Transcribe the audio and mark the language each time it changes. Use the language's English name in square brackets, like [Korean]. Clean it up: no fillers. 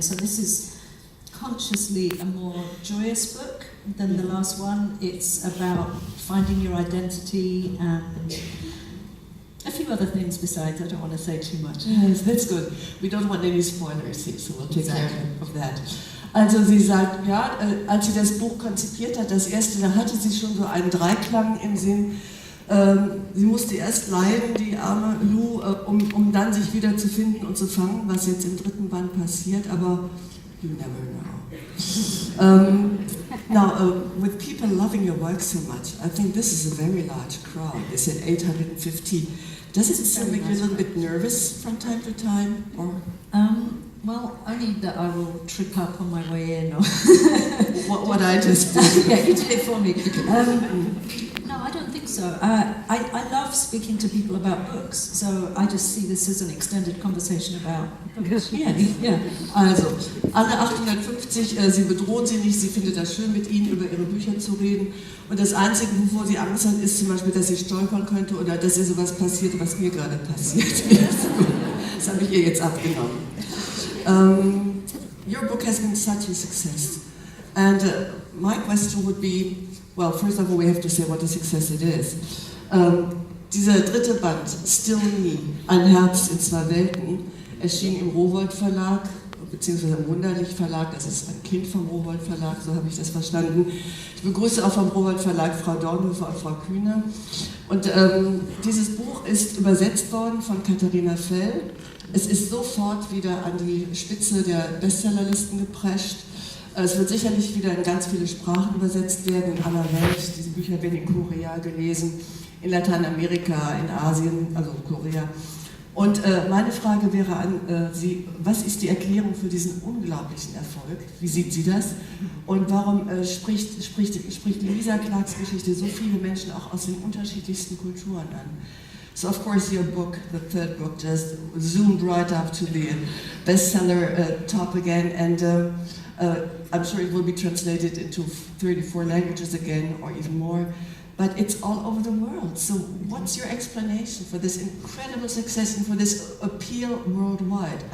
[English] So this is consciously a more joyous book than the last one. It's about finding your identity and a few other things besides. I don't want to say too much. Yes, that's good. We don't want any spoilers here, so we'll take care of that. [German] Also sie sagt, ja, als sie das Buch konzipiert hat, das erste, da hatte sie schon so einen Dreiklang im Sinn. Sie musste erst leiden, die arme Lou, um dann sich wieder zu finden und zu fangen, was jetzt im dritten Band passiert, aber [English] you never know. Now, with people loving your work so much, I think this is a very large crowd. They said 850. Does it still make you a little bit nervous from time to time? Or? Well, only that I will trip up on my way in. Or what I just did. Yeah, you did it for me. No, I don't think so. I love speaking to people about books, so I just see this as an extended conversation about books. Yeah. [German] Also, alle 850, sie bedrohen sie nicht, sie findet das schön, mit ihnen über ihre Bücher zu reden. Und das Einzige, wovor sie Angst hat, ist zum Beispiel, dass sie stolpern könnte oder dass ihr sowas passiert, was mir gerade passiert ist. Das habe ich ihr jetzt abgenommen. Your book has been such a success. And my question would be, well, first of all, we have to say what a success it is. Dieser dritte Band, Still Me, Ein Herbst in zwei Welten, erschien im Rowohlt Verlag, beziehungsweise im Wunderlich Verlag, das ist ein Kind vom Rowohlt Verlag, so habe ich das verstanden. Ich begrüße auch vom Rowohlt Verlag Frau Dornhofer und Frau Kühne. Und dieses Buch ist übersetzt worden von Katharina Fell. Es ist sofort wieder an die Spitze der Bestsellerlisten geprescht. Es wird sicherlich wieder in ganz viele Sprachen übersetzt werden, in aller Welt. Diese Bücher werden in Korea gelesen, in Lateinamerika, in Asien, also Korea. Und meine Frage wäre an Sie, was ist die Erklärung für diesen unglaublichen Erfolg? Wie sieht sie das? Und warum spricht Louisa Clarks Geschichte so viele Menschen auch aus den unterschiedlichsten Kulturen an? [English] So of course your book, the third book, just zoomed right up to the bestseller top again, and I'm sure it will be translated into 34 languages again, or even more, but it's all over the world. So what's your explanation for this incredible success and for this appeal worldwide?